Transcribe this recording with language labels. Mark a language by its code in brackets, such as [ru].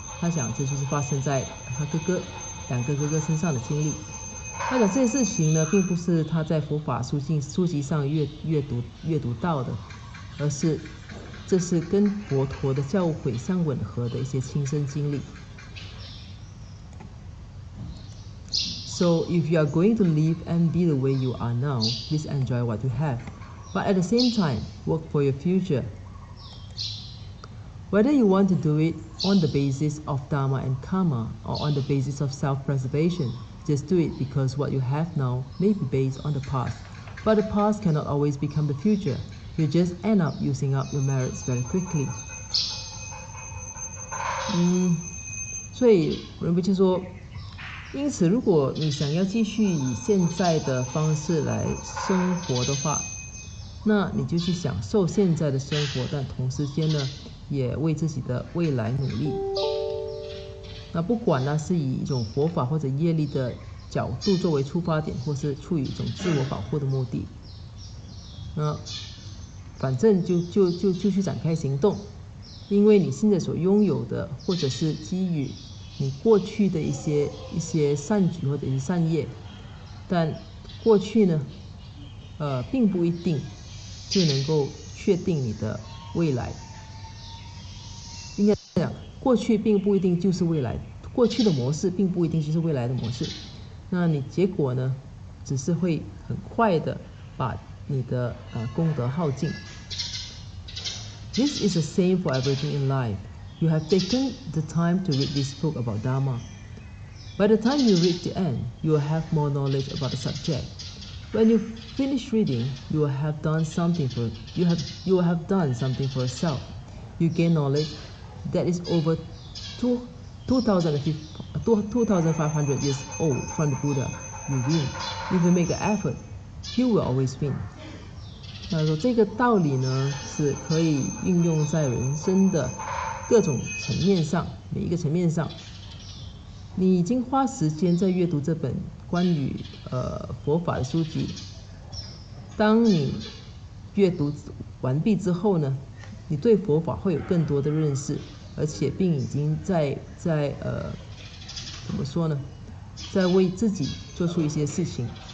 [zh] 他想这就是发生在他两个哥哥身上的经历。他讲这些事情呢，并不是他在佛法书籍上阅读到的，而是这是跟佛陀的教诲相吻合的一些亲身经历。 [en] So if you are going to live and be the way you are now, please enjoy what you have. But at the same time, work for your future. Whether you want to do it on the basis of Dharma and Karma or on the basis of self-preservation, just do it because what you have now may be based on the past. But the past cannot always become the future. You just end up using up your merits very quickly. [zh] 所以人不就说，因此如果你想要继续以现在的方式来生活的话，那你就去享受现在的生活，但同时间呢，也为自己的未来努力。那不管呢是以一种佛法或者业力的角度作为出发点，或是出于一种自我保护的目的，那反正就去展开行动，因为你现在所拥有的，或者是基于你过去的一些善举或者是善业，但过去呢，并不一定就能够确定你的未来。应该讲，过去并不一定就是未来，过去的模式并不一定就是未来的模式。那你结果呢，只是会很快的把你的功德耗尽。 [en] This is the same for everything in life. You have taken the time to read this book about Dharma. By the time you reach the end, you will have more knowledge about the subject. When you finish reading, you will have done something for yourself. You gain knowledge that is over 2,500 years old from the Buddha. You win. If you make an effort, you will always win. [zh] 那说这个道理呢，是可以运用在人生的各种层面上，每一个层面上。你已经花时间在阅读这本关于佛法的书籍，当你阅读完毕之后呢，你对佛法会有更多的认识，而且并已经在怎么说呢，在为自己做出一些事情。